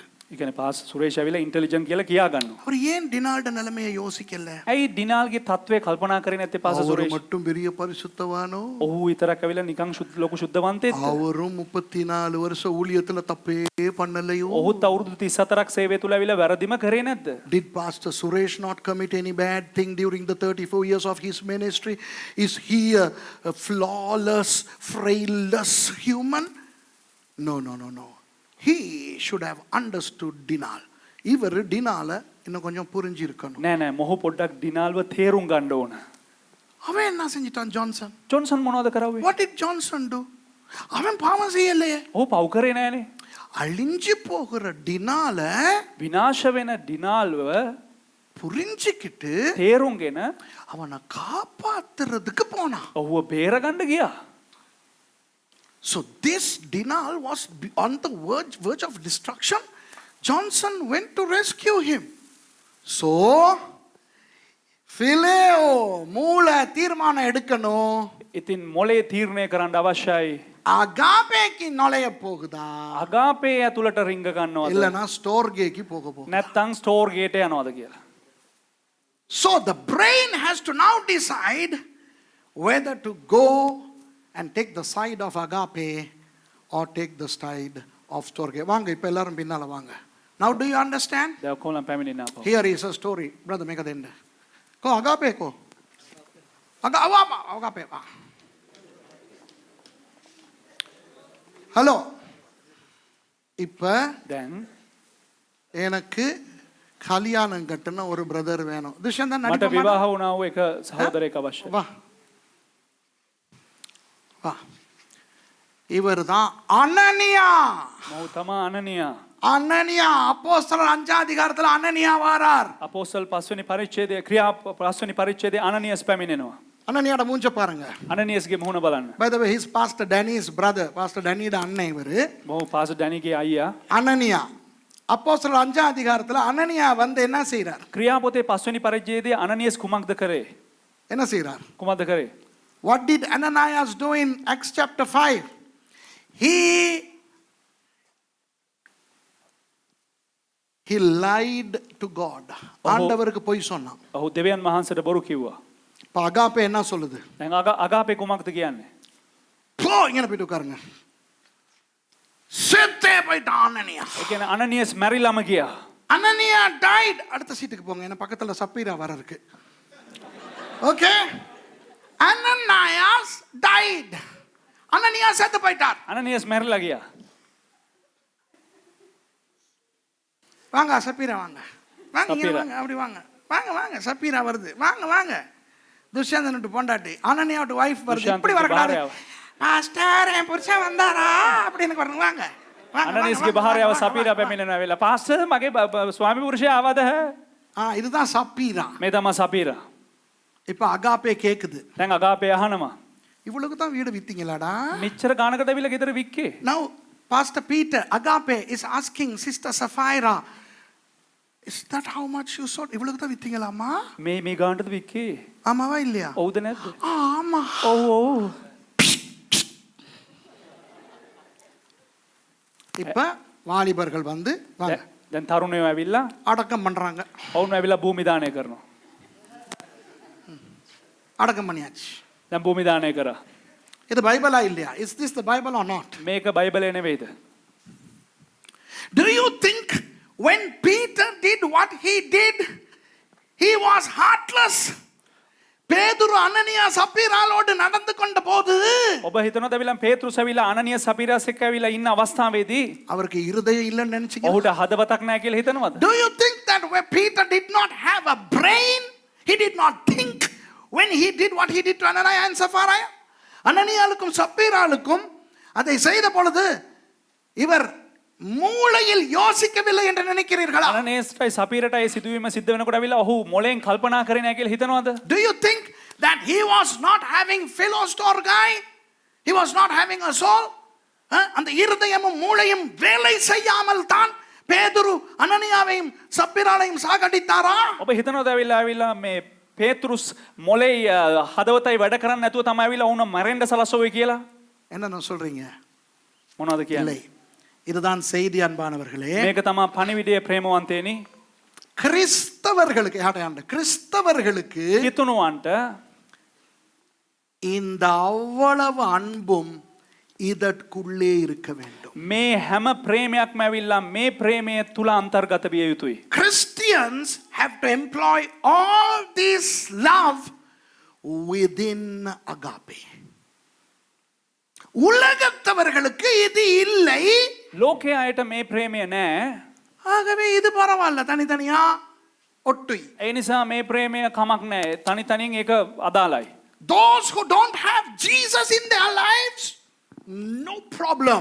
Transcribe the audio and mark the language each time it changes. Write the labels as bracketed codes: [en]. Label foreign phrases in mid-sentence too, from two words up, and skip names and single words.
[si] ඒ කියන්නේ පාස් සුරේෂ් ඇවිල්ලා ඉන්ටෙලිජන්ට් කියලා කියා ගන්නවා. [ta] அவர் ஏன் டினால்ட நிலைமையை யோசிக்கல? [si] ඇයි ඩිනාල්ගේ තත්ත්වය කල්පනා කරේ නැත්තේ පාස් [ta] அவர் සුරේෂ්? மட்டும் பெரிய பரிசுத்தவானோ? [si] ඔහු විතරක් ඇවිල්ලා නිකන් ලොකු ශුද්ධවන්තයෙක්ද? [ta] அவரும் 34 வருஷம் ஊழியத்துல தப்பே பண்ணலையோ? [si] ඔහුත් අවුරුදු 34ක් සේවය තුල ඇවිල්ලා වැරදිම කරේ නැද්ද? [en] Did Pastor Suresh not commit any bad thing during the 34 years of his ministry? Is he a flawless, frailless human? No. He should have understood Dinal. [ta] இவர் டினால இன்னும் கொஞ்சம் புரிஞ்சு இருக்கணும். [si] නෑ මොහු පොඩ්ඩක් ඩිනාල්ව තේරුම් ගන්න ඕන. [ta] அவன் என்ன செஞ்சிட்டான் ஜான்சன்? [si] ජොන්සන් මොනවද කරාවේ? [en] What did Johnson do? [ta] அவன் பாவம் செய்யலையே. [si] ඔහු පව් කරේ නෑනේ. [ta] அழிஞ்சு போகிற டினால [si] විනාශ වෙන ඩිනාල්ව [ta] புரிஞ்சுக்கிட்டு [si] තේරුම්ගෙන [ta] அவனை காப்பாத்துறதுக்கு போனான். [si] ඔහුව බේරගන්න ගියා. [en] So this Dinal was on the verge of destruction. Johnson went to rescue him. [ta] So Phileo மூளை தீர்மானம் எடுக்கணும். [si] ඉතින් මොලේ තීරණය කරන්න අවශ්‍යයි. [ta] அகாபேக்கு நுழைய போகுதா? [si] අගාපේ ඇතුළට රිංග ගන්නවද? [ta] இல்லனா ஸ்டோர் கேக்கு போக போகுதா? [si] නැත්තම් ස්ටෝර් ගේට යනවද කියලා. [en] So the brain has to now decide whether to go and take the side of agape or take the side of storge. [ta] வாங்க இப்ப எல்லாரும் பின்னால வாங்க. [en] Now do you understand? [si] දැන් කොහොමද පැමිණෙන්නේ අපෝ? [en] Here is a story. Brother [si] මේක දෙන්න. කො agape කො? [ta] agape வா. ஹலோ. இப்ப [si] දැන් [ta] எனக்கு கல்யாணம் கட்டன ஒரு பிரதர் வேணும். துஷ்யந்தன் [si] මට [ta] நடிக்க [si] විවාහ වුණා වූ එක සහෝදරයෙක් අවශ්‍යයි. [ta] வா. வா. இவர்தான் அனனியா. [si] මොහු තමා අනනියා. [ta] அனனியா அப்போஸ்தலர் 5 அதிகாரத்துல அனனியா வாரார். [si] අපෝස්තල් 5 වෙනි පරිච්ඡේදයේ ක්‍රියා 5 වෙනි පරිච්ඡේදයේ අනනියස් පැමිණෙනවා. [ta] அனனியாட மூஞ்ச பாருங்க. [si] අනනියස්ගේ මුහුණ බලන්න. [en] By the way, his pastor Danny's brother, Pastor Danny ட [ta] அண்ணன் இவரு. [si] මොහු පාස් ඩැනිගේ අයියා. [ta] அனனியா. அப்போஸ்தலர் 5 அதிகாரத்துல அனனியா வந்து என்ன செய்றார்? [si] ක්‍රියා පොතේ 5 වෙනි පරිච්ඡේදයේ අනනියස් කුමක්ද කරේ? [ta] என்ன செய்றார்? [si] කුමක්ද කරේ? [en] What did Ananias do in Acts chapter 5? He lied to God. [ta] ஆண்டவருக்கு பொய் சொன்னான். [si] ඔහු දෙවියන් වහන්සේට බොරු කිව්වා. [ta] இப்ப அகாபே என்ன சொல்லுது? [si] දැන් අගාපේ කුමක්ද කියන්නේ? [ta] போ இங்க போய் உட்காருங்க. செத்தே போயிட்டான் அனனியா. [si] ඒ කියන්නේ අනනියස් මැරිලාම ගියා. [ta] அனனியா died. அடுத்த சீட்டுக்கு போங்க. என்ன பக்கத்துல சப்பீரா வர இருக்கு. ஓகே? [en] Ananias died. [ta] அனனியா செத்து போயிட்டார். [si] අනනියස් මැරිලා ගියා. [ta] வாங்க சப்பீரா வாங்க. வாங்க இங்க சப்பீரா. வாங்க அப்படி வாங்க. வாங்க சப்பீரா வருது. வாங்க. துஷ்யந்தனோட பொண்டாட்டி அனனியாவோட வைஃப் வருது. இப்படி வரக்கூடாது. பாரே. மாஸ்டர் என் புருஷன் வந்தாரா அப்படின்னு வரணும். வாங்க [si] අනනිස්ගේ භාර්යාව සපීරා පැමිණෙන වෙලාව පාස්ටර් මගේ ස්වාමි පුරුෂයා ආවද? [ta] இதுதான் சப்பீரா. [si] මේ තමයි සපීරා. [ta] இப்ப அகாப்பே கேக்குது. [si] දැන් අගාපේ අහනවා. [ta] இவ்வளவுக்கு தான் வீடு வித்தீங்களாடா? [si] මෙච්චර ගානකට ඇවිල්ලා ගෙදර වික්කේ. [en] Now Pastor Peter Agape is asking Sister Sapphira, is that how much you sold? [ta] இவ்வளவுக்கு தான் வித்தீங்களாமா? [si] මේ ගානටද වික්කේ? [ta] ஆமாவா இல்லையா? [si] ඔව්ද නැද්ද? [ta] ஆமா. [si] ඔව් ඔව්. [ta] இப்ப வாலிபர்கள் வந்து வாங்க [si] දැන් තරුණයෝ ඇවිල්ලා [ta] அடக்கம் பண்றாங்க. [si] ඔවුන් ඇවිල්ලා භූමි දානය කරනවා. [ta] அடக்கம் பண்ணியாச்சு. [si] දැන් භූමි දානය කරා. [ta] இது பைபிளா இல்லையா? [en] Is this the Bible or not? [si] මේක බයිබලේ නෙවෙයිද? [en] Do you think when Peter did what he did, he was heartless? [ta] பேதுரு அனனியா சப்பீராலோடு நடந்து கொண்ட போது [si] ඔබ හිතනවද ඇවිල්ලා පේත්‍රුස් ඇවිල්ලා අනනිය සපීරස් එක්ක ඇවිල්ලා ඉන්න අවස්ථාවේදී [ta] அவருக்கு இருதயம் இல்லைன்னு நினைச்சீங்க? [si] ඔහුට හදවතක් නැහැ කියලා හිතනවද? [en] Do you think that when Peter did not have a brain, he did not think when he did what he did to Ananias and Sapphira? [ta] அனனியாளுக்கும் சப்பீராளுக்கும் அதை செய்த பொழுது இவர் மூளையில் யோசிக்கவில்லை என்று நினைக்கிறீர்களா? [si] අනනේස්ටයි සපීරටයි සිදුවීම සිද්ධ වෙනකොට ඇවිල්ලා ඔහු මොලෙන් කල්පනා කරේ නැහැ කියලා හිතනවද? [en] Do you think that he was not having philostorgai? He was not having a soul? [ta] அந்த இருதயமும் மூளையும் வேலை செய்யாமல் தான் பேதுரு அனனியாவையும் சப்பீராளையும் சாகடித்தாரா? [si] ඔබ හිතනවද ඇවිල්ලා මේ පේත්‍රුස් මොලේ හදවතයි වැඩ කරන්නේ නැතුව තමයි ඇවිල්ලා වුණ මරෙන්න සලසුවේ කියලා? [ta] என்ன சொல்றீங்க? [si] මොනවද කියන්නේ? [ta] இல்லை. இதுதான் செய்தி அன்பானவர்களே. [si] මේක තමයි පණිවිඩයේ ප්‍රේමවන්තේනි. [ta] கிறிஸ்தவர்களுக்கு கிறிஸ்தவர்களுக்கு [si] හිතනුවන්ට [ta] இந்த அவ்வளவு அன்பும் இதற்குள்ளே இருக்க வேண்டும். [si] මේ හැම ප්‍රේමයක්ම ඇවිල්ලා මේ ප්‍රේමය තුල අන්තර්ගත විය යුතුයි. [en] Christians have to employ all this love within agape. [ta] உலகத்தவர்களுக்கு இது இல்லை. [si] ලෝකයේ අයට මේ ප්‍රේමය නැහැ. [ta] ஆகவே இது பரவாயில்ல, தனித்தனியா ஒட்டுයි. [si] ඒ නිසා මේ ප්‍රේමය කමක් නැහැ. තනි තනියෙන් ඒක අදාළයි. [en] Those who don't have Jesus in their lives, no problem.